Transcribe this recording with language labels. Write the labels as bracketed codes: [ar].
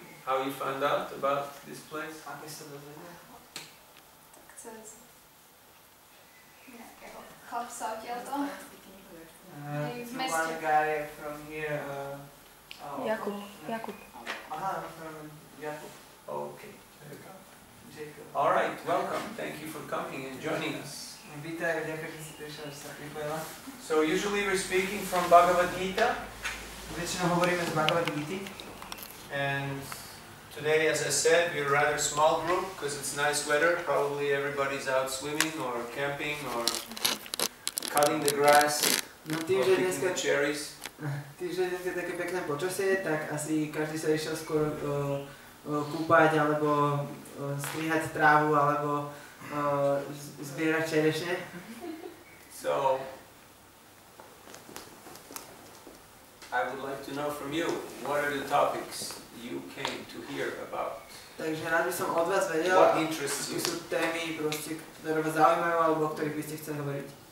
[en] How you found out about this place? [sk] Ako sa dozvedela? Cez nejakého chlapca odtiaľto. [en] One guy from here. Jakub. Aha, from Jakub. Okay. Jacob. Alright, welcome. Thank you for coming and joining us. [sk] Vítaj, ďakujem, že si prišla, že sa pripojila. [en] So usually we're speaking from Bhagavad Gita. [sk] Väčšinou hovoríme z Bhagavad Gita. [en] And today, as I said, we're a rather small group because it's nice weather. Probably everybody's out swimming or camping or cutting the grass or picking the cherries. [sk] Tým, že dnes je také pekné počasie, tak asi každý sa išiel skôr kúpať alebo strihať trávu alebo zbierať čerešne. [en] So I would like to know from you, what are the topics you came to hear about? [sk] Takže rád by som od vás vedel, [en] What interests you? [sk] aké sú témy, proste, ktoré vás zaujímajú alebo o ktorých by ste chceli hovoriť.